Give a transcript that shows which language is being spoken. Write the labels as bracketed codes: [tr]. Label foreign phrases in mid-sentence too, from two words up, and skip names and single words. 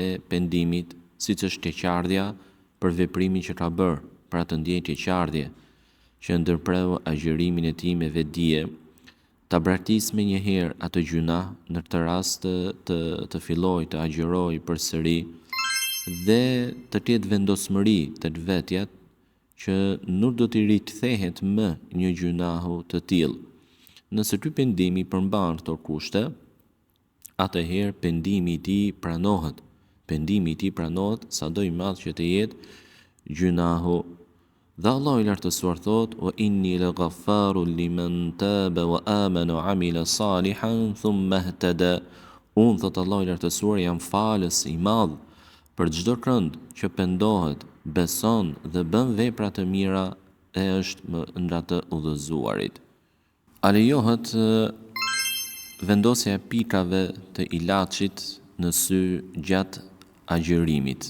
[sq] pendimit, siç është keqardhja për veprimin që ka bërë, pra të ndjejë keqardhje, që ndërpreu agjërimin e tij me vetdije, ta braktisë me njëherë atë gjuna, në këtë rast të filloj të agjëroj përsëri dhe të ketë vendosmëri tek vetja që nuk do t'i rikthehet më një gjunahu të tillë. Nëse ky pendim i përmban këto kushte, atëherë pendimi i tij pranohet. Pendimi i tij pranohet sado i madh që të jetë gjunahu. Dhe Allahu i lartësuar thot: [ar] "وإني لغفار لمن تاب وآمن وعمل صالحا ثم اهتدى." [sq] Unë, thot Allahu i lartësuar, jam falës i madh për çdo kënd që pendohet, beson dhe bën vepra të mira e është nga të udhëzuarit. A lejohet vendosja e pikave të ilaçit në sy gjatë agjërimit?